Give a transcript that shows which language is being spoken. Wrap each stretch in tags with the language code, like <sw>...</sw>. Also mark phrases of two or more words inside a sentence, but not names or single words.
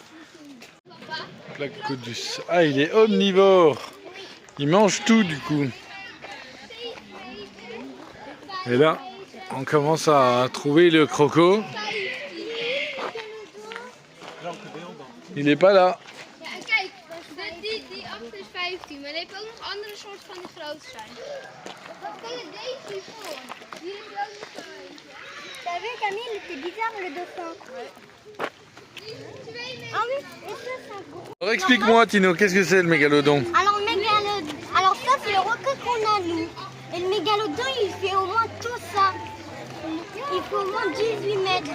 <fr>Placodus. Ah, il est omnivore. Il mange tout du coup. Et là, on commence à trouver le croco. Il n'est pas là.</fr> <nl>Ja, en kijk, die achter is 15, maar je hebt ook nog andere soorten van die groot zijn. Wat ken je deze hiervoor? Hier heb je ook nog zo eentje.</nl> <fr>T'as vu, Camille, il était bizarre le dauphin. Ah oui, et ça, c'est un gros. Alors explique-moi Tino, qu'est-ce que c'est le mégalodon? Alors, Alors ça, c'est le requin qu'on a, nous. Et le mégalodon, il fait au moins tout ça. Il fait au moins 18 mètres.</fr>